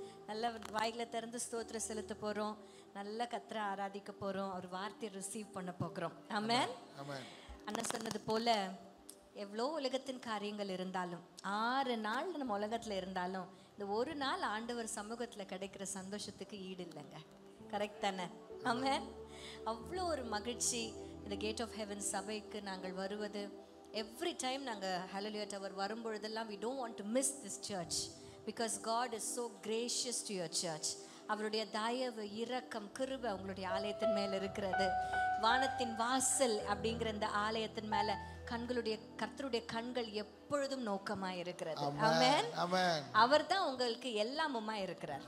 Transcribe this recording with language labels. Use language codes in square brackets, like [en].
[ta] நல்ல வாய்களை திறந்து ஸ்தோத்திரம் செலுத்த போகிறோம். நல்ல கர்த்தரை ஆராதிக்க போகிறோம். ஒரு வார்த்தையை ரிசீவ் பண்ண போகிறோம். ஆமென். அண்ணன் சொன்னது போல எவ்வளோ உலகத்தின் காரியங்கள் இருந்தாலும் 6 நாள் நம்ம உலகத்தில் இருந்தாலும் இந்த ஒரு நாள் ஆண்டவர் சமூகத்தில் கிடைக்கிற சந்தோஷத்துக்கு ஈடு இல்லைங்க. கரெக்ட் தானே? ஆமென். அவ்வளோ ஒரு மகிழ்ச்சி. இந்த கேட் ஆஃப் ஹெவன் சபைக்கு நாங்கள் வருவது, எவ்ரி டைம் நாங்கள் ஹல்லேலூயா tower வரும்பொழுதெல்லாம் [en] we don't want to miss this church because God is so gracious to your church. [ta] அவருடைய தயவு, இரக்கம், கிருபை உங்களுடைய ஆலயத்தின் மேல இருக்கிறது. வானத்தின் வாசல் அப்படிங்கிற இந்த ஆலயத்தின் மேல கர்த்தருடைய கண்கள் எப்பொழுதும் நோக்கமாய் இருக்கிறது. ஆமென். அவர் தான் உங்களுக்கு எல்லாமுமா இருக்கிறார்.